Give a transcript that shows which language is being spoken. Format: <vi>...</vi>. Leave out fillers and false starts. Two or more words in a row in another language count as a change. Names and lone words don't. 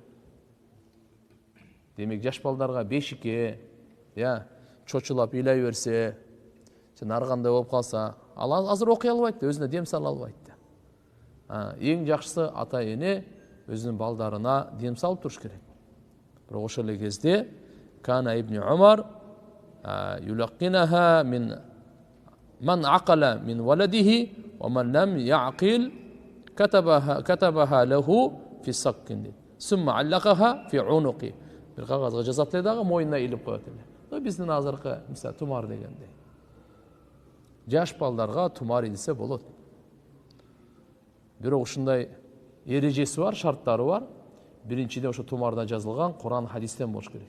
<ky>Демек жаш балдарга бешикке, чочулап ыйлай берсе, сен ар кандай болуп калса, ал азыр окуй албайт, өзүнө дем сала албайт. Эң жакшысы ата эне өзүнүн балдарына дем салып туруш керек. Бирок ошол эле кезде</ky> <ar>كان ابن عمر يعلقهن من عقل من ولده ومن لم يعقل كتبها له في صك. ثم علقها في عنقه.</ar> <ky>Бир кагазга жазат эле дагы мойнуна илип коет эле. Биздин азыркы мисалы тумар дегендей. Жаш балдарга тумар илсе болот. Бирок ушундай эрежеси бар, шарттары бар. Биринчиден ошо тумарда жазылган Куран хадистен болуш керек.</ky>